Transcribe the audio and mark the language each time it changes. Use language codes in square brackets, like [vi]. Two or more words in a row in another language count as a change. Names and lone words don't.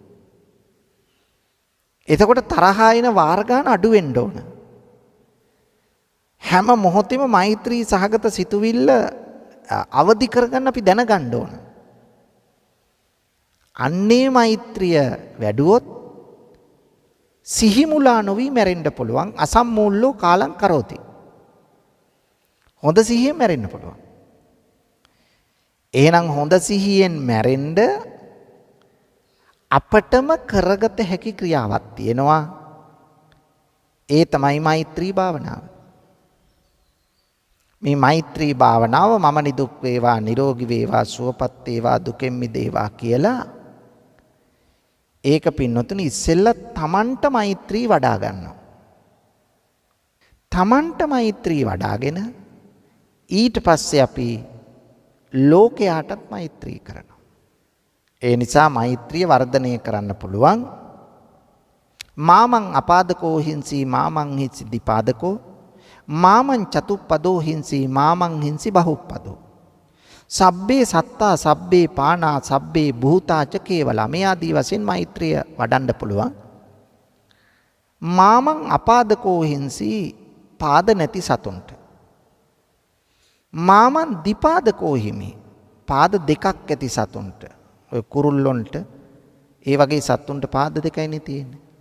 [si] එතකොට තරහා එන වාර ගන්න අඩු වෙන්න ඕන. හැම මොහොතෙම මෛත්‍රී සහගත සිතුවිල්ල අවදි කරගන්න අපි දැනගන්න ඕන. අන්නේ මෛත්‍රිය වැඩුවොත් සිහිමුලා නොවි මැරෙන්න පුළුවන්. [pi] අසම්මූල්ලෝ කාලං කරෝති. [si] හොඳ සිහියෙන් මැරෙන්න පුළුවන්. එහෙනම් හොඳ සිහියෙන් මැරෙන්න අපටම කරගත හැකි ක්‍රියාවක් තියෙනවා. ඒ තමයි මෛත්‍රී භාවනාව. මේ මෛත්‍රී භාවනාව මම නිදුක් වේවා නිරෝගී වේවා සුවපත් වේවා දුකෙන් මිදේවා කියලා ඒක පින්නතුනි ඉස්සෙල්ලා තමන්ට මෛත්‍රී වඩා ගන්නවා. තමන්ට මෛත්‍රී වඩාගෙන ඊට පස්සේ අපි ලෝකයාටත් මෛත්‍රී කරනවා. ඒ නිසා මෛත්‍රිය වර්ධනය කරන්න පුළුවන්. [pi] මාමං අපාදකෝ හිංසි මාමං හිංසි දීපාදකෝ මාමං චතුප්පදෝ හිංසි මාමං හිංසි බහුප්පදෝ සබ්බේ සත්තා සබ්බේ පානා සබ්බේ භූතාච කේවලා [si] මේ ආදී වශයෙන් මෛත්‍රිය වඩන්න පුළුවන්. [pi] මාමං අපාදකෝ හිංසි [si] පාද නැති සතුන්ට. [pi] මාමන් දිපාදකෝ හිමි [si] පාද දෙකක් ඇති සතුන්ට. ඔය කුරුල්ලොන්ට ඒ වගේ සතුන්ට පාද දෙකයිනේ තියෙන්නේ.